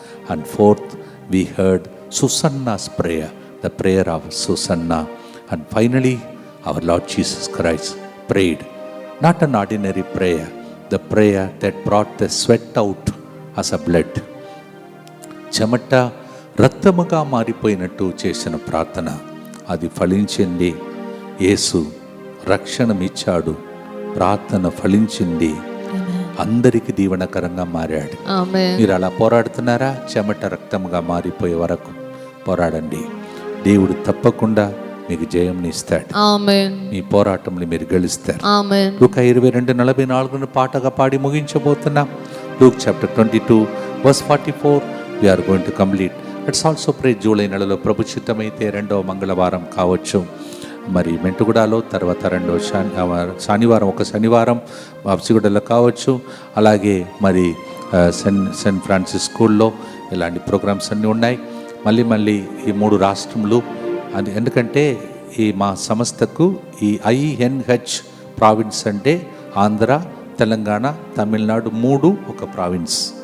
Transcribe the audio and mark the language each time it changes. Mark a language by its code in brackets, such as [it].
[en] And fourth we heard Susanna's prayer, the prayer of Susanna. And finally our Lord Jesus Christ prayed, not an ordinary prayer, the prayer that brought the sweat out as a blood. [te] చెమట రక్తముగా మారిపోయినట్టు చేసిన ప్రార్థన అది ఫలించింది. యేసు రక్షణమిచ్చాడు, ప్రార్థన ఫలించింది, అందరికి దీవెనకరంగా మారాడు. మీరు అలా పోరాడుతున్నారా? చెమట రక్తముగా మారిపోయే వరకు పోరాడండి. దేవుడు తప్పకుండా మీకు జయంని ఇస్తాడు. మీ పోరాటంలో మీరు గెలుస్తారు. లూకా 22:44 పాటగా పాడి ముగించబోతున్నాం. [en] Luke chapter 22 verse 44 we are going to complete. Let's also pray. [te] July నెలలో ప్రభు చిత్తమైతే 2వ మంగళవారం కావచ్చు, మరి మెంటుగూడలో, తర్వాత 2వ శనివారం, ఒక శనివారం వాప్సిగూడలో కావచ్చు. అలాగే మరి సెయింట్ ఫ్రాన్సిస్ స్కూల్లో ఇలాంటి ప్రోగ్రామ్స్ అన్నీ ఉన్నాయి. మళ్ళీ ఈ 3 రాష్ట్రములు అది ఎందుకంటే ఈ మా సంస్థకు ఈ INH ప్రావిన్స్ అంటే ఆంధ్ర, తెలంగాణ, తమిళనాడు 3 ఒక ప్రావిన్స్.